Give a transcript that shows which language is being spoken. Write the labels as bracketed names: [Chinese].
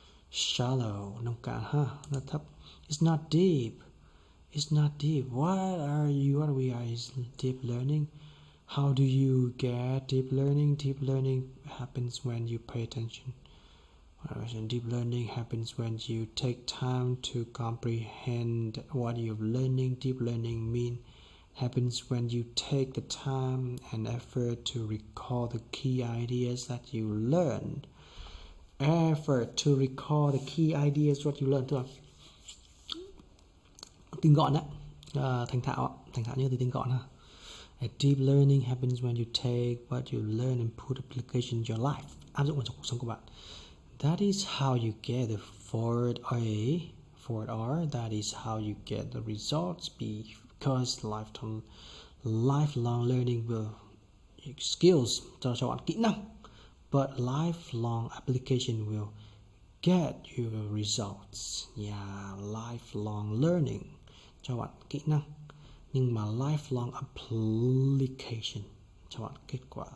[Vietnamese] Shallow, nông cạn ha, nó thấp. [English] It's not deep. It's not deep. What we are is deep learning. How do you get deep learning? Deep learning happens when you pay attention. Deep learning happens when you take time to comprehend what you're learning. Deep learning happens when you take the time and effort to recall the key ideas that you learned. Effort to recall the key ideas what you learned. [Vietnamese] Tức là tinh gọn á, thành thạo như từ tinh gọn ha. [English] A deep learning happens when you take what you learn and put application in your life. [Vietnamese] Áp dụng vào trong cuộc sống của bạn. [English] That is how you get the forward R. That is how you get the results. Because lifelong learning will skills [Vietnamese] cho bạn kỹ năng. [English] But lifelong application will get you the results. [Vietnamese] Yeah, lifelong learning cho bạn kỹ năng. Nhưng mà lifelong application cho bạn kết quả.